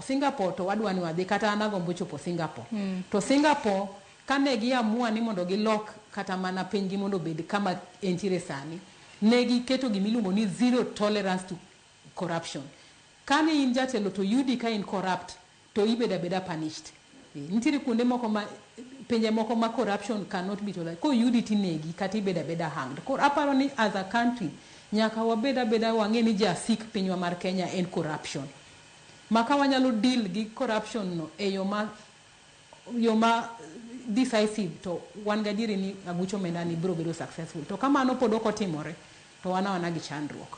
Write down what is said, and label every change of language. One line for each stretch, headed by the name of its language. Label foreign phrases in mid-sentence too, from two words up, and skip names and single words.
Luo (Kenya and Tanzania): Singapore to wadwa ni wadhi kata anagombo chopo Singapore. To Singapore kane giamua ni mondo gilok kata mana pinygi mondo bed kama entiere sani, ne giketo gimiluongo ni
English: zero tolerance to corruption.
Luo (Kenya and Tanzania): Kane in jatelo to yudi ka in corrupt to ibeda beda punished. Nitiere kuonde moko ma pinje moko ma
English: corruption cannot be tolerated.
Luo (Kenya and Tanzania): Ko yudi tinegi kata ibeda beda hanged. Koro aparo ni
English: as a country
Luo (Kenya and Tanzania): nyaka wabeda beda wang'e ni jasik pinywa mar Kenya en corruption. Maka wanyalo deal gi corruption no e yo ma decisive to wan gadieri ni aguch omenda ni biro bedo successful. To kamano pod ok otimore to wana gi chandruok.